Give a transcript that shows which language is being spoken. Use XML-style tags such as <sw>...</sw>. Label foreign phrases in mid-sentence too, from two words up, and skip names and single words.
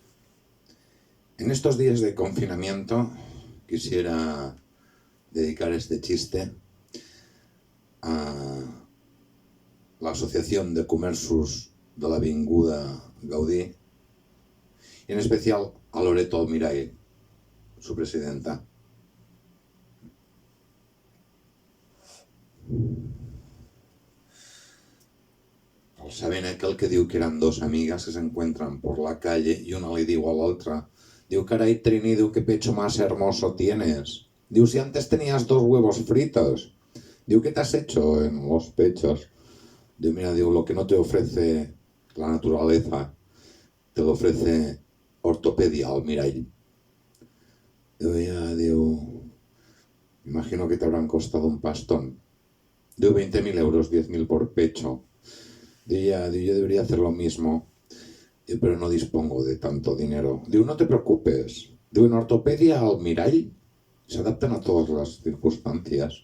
<es>En estos días de confinamiento quisiera dedicar este chiste a la Asociación de Comerços de l'Avinguda Gaudí y en especial a Loreto Almirall, su presidenta. ¿Saben aquel que diu que eran dos amigas que se encuentran por la calle y una le digo a la otra, diu, caray Trini, diu, qué pecho más hermoso tienes? Diu, si antes tenías 2 huevos fritos. Diu, ¿qué te has hecho en los pechos? Diu, mira, diu, lo que no te ofrece la naturaleza, te lo ofrece Ortopedia Almirall. Diu, ya, diu, imagino que te habrán costado un pastón. Diu, 20.000 euros, 10.000 por pecho. Diu, yo debería hacer lo mismo, diu, pero no dispongo de tanto dinero. Diu, no te preocupes. Diu, en Ortopedia Almirall se adaptan a todas las circunstancias.</es>